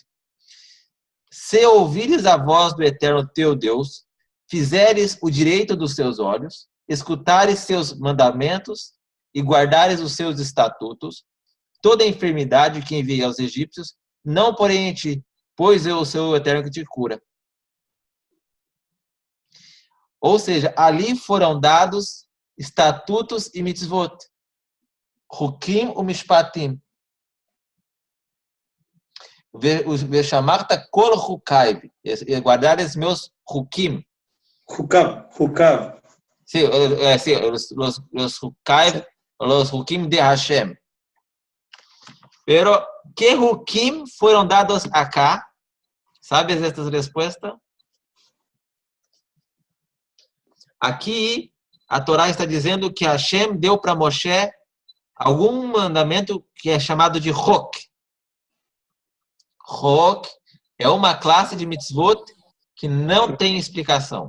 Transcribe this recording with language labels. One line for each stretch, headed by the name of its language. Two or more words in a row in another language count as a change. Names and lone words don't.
Portuguese: Se ouvires a voz do Eterno teu Deus, fizeres o direito dos seus olhos, escutares seus mandamentos e guardares os seus estatutos, toda enfermidade que enviei aos egípcios, não porém em ti, pois eu sou o Eterno que te cura. Ou seja, ali foram dados estatutos e mitzvot.
Hebrew: Hukim u mishpatim. Veshamarta kol hukai.
Portuguese: Guardar os meus hukim.
Hebrew: Hukav.
Spanish: Sí, los hukai, los hukim de Hashem. Pero, ¿qué hukim
Portuguese: foram dados
Spanish: acá? ¿Sabes estas respuestas?
Portuguese: Aqui, a Torá está dizendo que Hashem deu para Moshe algum mandamento que é chamado de Chok. Chok é uma classe de mitzvot que não tem explicação.